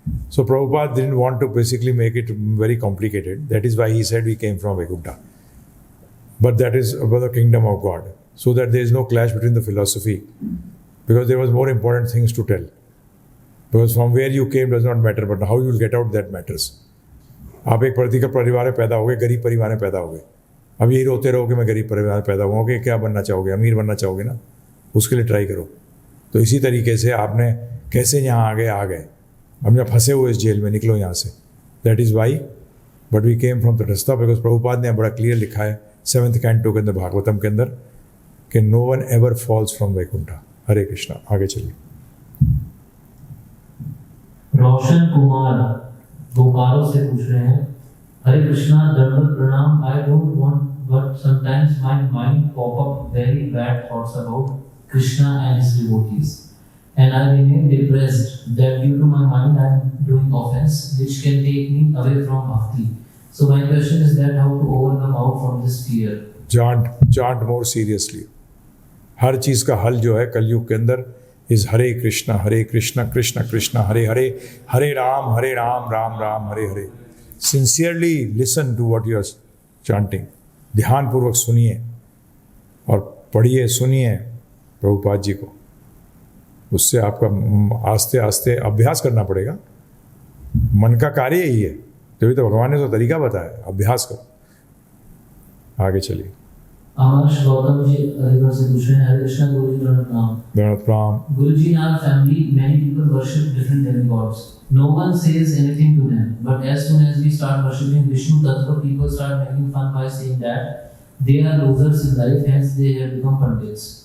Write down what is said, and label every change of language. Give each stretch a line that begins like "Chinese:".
English: So Prabhupada didn't want to basically make it very complicated. That is why he said we came from Vaikuntha. But that is about the kingdom of God, so that there is no clash between the philosophy, because there was more important things to tell. Because from where you came does not matter, but how you will get out that matters.
Hindi: आप एक प्रतिकर परिवार में पैदा हो गए, गरीब परिवार में पैदा हो गए, अब यही रोते रहो कि मैं गरीब परिवार में पैदा हुआ हूँ, कि क्या बनना चाहोगे, अमीर बनना चाहोगे ना, उसके लिए ट्राई करो। तो इसी तरीके से आपने कैसे यहाँ आ गए, अब यहाँ फंसे हुए इस जेल में, निकलो यहाँ से।
English: that is why but we came from तटस्था, because Prabhupada
Hindi: ने बड़ा क्लियर लिखा है
English: 7th canto
Hindi: के अंदर, भागवतम के अंदर, कि
English: No one ever falls from Vaikuntha.
Hindi: हरे कृष्णा। आगे चलिए। रोशन कुमार बोकारो से पूछ रहे हैं, हरे कृष्णा, दंडवत प्रणाम।
English: I don't want but sometimes my mind pop up very bad thoughts about Krishna and his devotees and I remain depressed that due to my mind I am doing offense which can take me away from bhakti. So my question is that how to overcome out from this fear? Chant more seriously.
Hindi: हर चीज का हल जो है कलयुग के अंदर is Hare Krishna Krishna Krishna Hare Hare, Hare Ram Ram Ram Hare Hare.
English: Sincerely listen to what you are chanting.
Hindi: ध्यान पूर्वक सुनिए और पढ़िए, सुनिए प्रभुपाद जी को। उससे आपका आस्ते आस्ते अभ्यास करना पड़ेगा। मन का कार्य यही है, तभी तो भगवान ने तो तरीका बताया, अभ्यास करो। आगे चलिए। Amash Gautam ji अलीगढ़ से पूछ रहे हैं, हरे कृष्णा गुरु जी प्रणाम।
English: Guru ji, in our family many people worship different demigods. No one says anything to them, but as soon as we start worshiping Vishnu Tattva, people start making fun by saying that they are losers in life, hence they have become pandits.